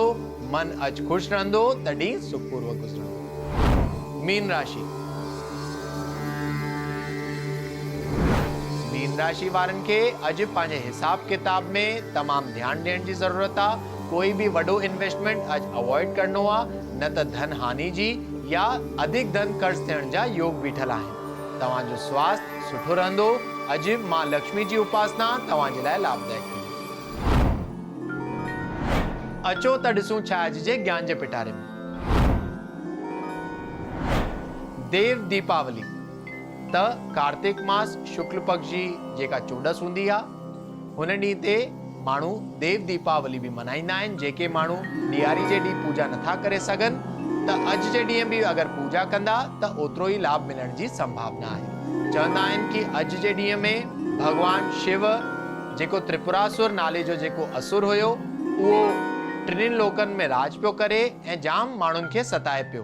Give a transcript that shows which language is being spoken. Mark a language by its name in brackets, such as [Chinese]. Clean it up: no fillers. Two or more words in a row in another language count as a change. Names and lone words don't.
[Sindhi] मन अॼु खुश रहंदो त ॾींहुं सुखपूर्वक गुज़रंदो। मीन राशि। मीन राशि वारनि खे अॼु पंहिंजे हिसाब किताब में तमामु ध्यानु ॾियण जी ज़रूरत आहे। कोई भी वडो इन्वेस्टमेंट अॼु अवॉइड करणो आहे, न त धन हानि जी या अधिक धन कर्ज थियण जा योग बीठल आहिनि। तव्हांजो स्वास्थ्य सुठो रहंदो। अॼु मां लक्ष्मी जी उपासना तव्हांजे लाइ लाभदायक थींदी। अचो त ॾिसूं छा अॼु जे ज्ञान जे पिटारे में। देव दीपावली त कार्तिक मास शुक्ल पक्ष जी जेका चोॾस हूंदी आहे, हुन ॾींहं ते माण्हू देव दीपावली बि मल्हाईंदा आहिनि। जेके माण्हू ॾियारी जे ॾींहुं पूजा नथा करे सघनि त अॼु जे ॾींहुं बि अगरि पूजा कंदा त ओतिरो ई लाभ मिलण जी संभावना आहे। चवंदा आहिनि कि अॼु जे ॾींहुं में भगवान शिव जेको त्रिपुरासुर नाले जो जेको असुर हुयो उहो टिनिनि लोकनि में राज पियो करे ऐं जाम माण्हुनि खे सताए पियो।